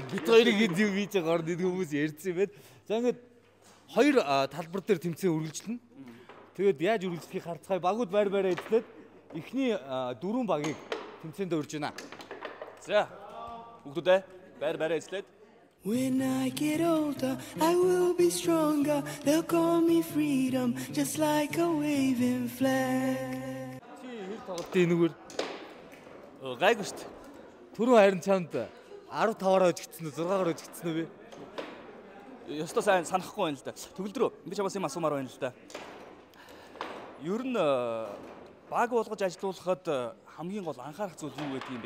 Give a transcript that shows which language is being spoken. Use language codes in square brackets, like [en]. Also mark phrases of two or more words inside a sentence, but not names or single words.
[mn] Бид хоёрыг энд юу хийж байгаа орнд хүмүүс ярьсан байд. За ингээд хоёр талбар дээр тэмцээн үргэлжлэнэ. Тэгээд яаж үргэлжлэхийг харцгаая. Багууд байр байраа эзлээд эхний 4 багийг тэмцээнд урьж байна. За бүгдээ байр байраа эзлээд. [en] When I get older, I will be stronger. They'll call me freedom, just like a waving flag. [mn] Чи хэр тоглолтын энэгээр гайгүй шүү дээ. Түрүү харин чамд 15-аар өжигдсөн үү 6-аар өжигдсөн үү бэ? Ёстой сайн санахгүй байна л да. Төгөлдрөө би чамаас юм асуумаар байна л да. Ер нь баг болгож ажилуулахад хамгийн гол анхаарах зүйл юу гэдэг юм бэ?